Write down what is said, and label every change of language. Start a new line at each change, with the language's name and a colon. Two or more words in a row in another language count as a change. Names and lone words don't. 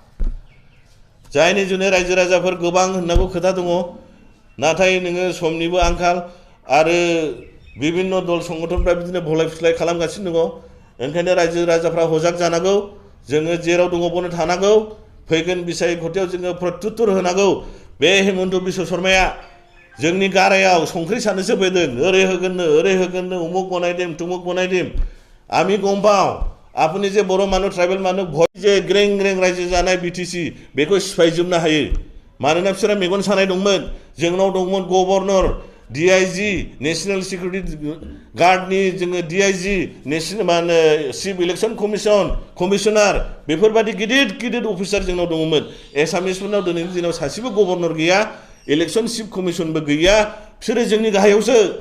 Bodo: जायनि जुनै रायजो राजाफोर गोबां होननांगौ खोथा दङ नाथाय नोङो समनिबो आंखाल आरो बिभिन्न दल संगठनफ्रा बिदिनो भलाय फुस्लाय खालामगासिनो दङ ओंखायनो रायजो राजाफ्रा हजाग जानांगौ जोङो जेराव दङ बावनो थानांगौ फैगोन बिसाय घटियाव जोङो प्रत्युत्तर होनांगौ बे हेमन्त बिश्व शर्माया जोंनि गारायाव संख्रि सानोसो फैदों ओरै होगोननो उमुक बनायदिम तुमुक बनायदिम
Assamese: আমি গম পাওঁ আপুনি যে বড় মানুহ ট্ৰাইবেল মানুহ ভয় যে গ্ৰেং গ্ৰেং ৰাজ্য
Bodo: জানাय BTC बेखौ सिफायजोबनो हायो मानोना बिसोरा मेगन सानाय दंमोन जोंनाव दंमोन गभर्नर DIG
English: National Security
Bodo: गार्डनि जोङो DIG नेशनेल मा होनो
English: Chief Election Commissioner
Bodo: बेफोरबायदि गिदिर गिदिर अफिसार जोंनाव दङमोन एसामिसफोरनाव दिनैनि दिनाव सासेबो गभर्नर गैया
English: Election Chief
Bodo: कमिशनबो गैया बिसोरो जोंनि गाहायावसो